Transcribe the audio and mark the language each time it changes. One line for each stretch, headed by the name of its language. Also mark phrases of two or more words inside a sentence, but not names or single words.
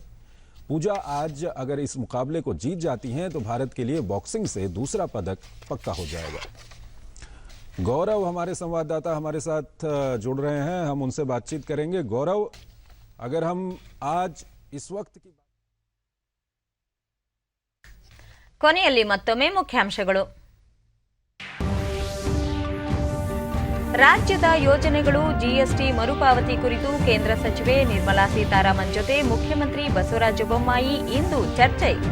Hindi: पूजा आज अगर इस मुकाबले को जीत जाती हैं तो भारत के लिए बॉक्सिंग से दूसरा पदक पक्का हो जाएगा. गौरव हमारे संवाददाता हमारे साथ जुड़ रहे हैं, हम उनसे बातचीत करेंगे. गौरव, अगर हम आज इस वक्त की
Kannada: ಕೊನೆಯಲ್ಲಿ ಮತ್ತೊಮ್ಮೆ ಮುಖ್ಯಾಂಶಗಳು. ರಾಜ್ಯದ ಯೋಜನೆಗಳು ಜಿಎಸ್ಟಿ ಮರುಪಾವತಿ ಕುರಿತು ಕೇಂದ್ರ ಸಚಿವೆ ನಿರ್ಮಲಾ ಸೀತಾರಾಮನ್ ಜೊತೆ ಮುಖ್ಯಮಂತ್ರಿ ಬಸವರಾಜ ಬೊಮ್ಮಾಯಿ ಇಂದು ಚರ್ಚೆ.